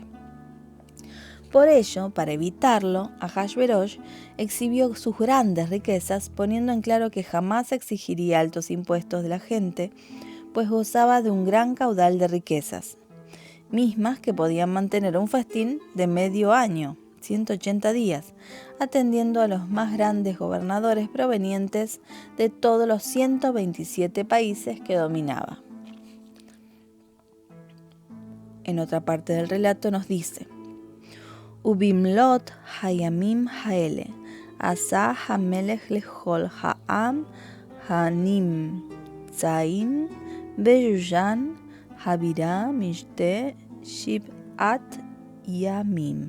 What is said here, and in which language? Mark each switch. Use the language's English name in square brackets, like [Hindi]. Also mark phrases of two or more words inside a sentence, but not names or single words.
[Spanish] Por ello, para evitarlo, Ahasverosh exhibió sus grandes riquezas, poniendo en claro que jamás exigiría altos impuestos de la gente, pues gozaba de un gran caudal de riquezas, mismas que podían mantener un festín de medio año, 180 días, atendiendo a los más grandes gobernadores provenientes de todos los 127 países que dominaba. en otra parte del relato, nos dice: [Hebrew] ובמלואת הימים האלה עשה המלך לכל העם הנמצאים בשושן הבירה משתה שבעת ימים.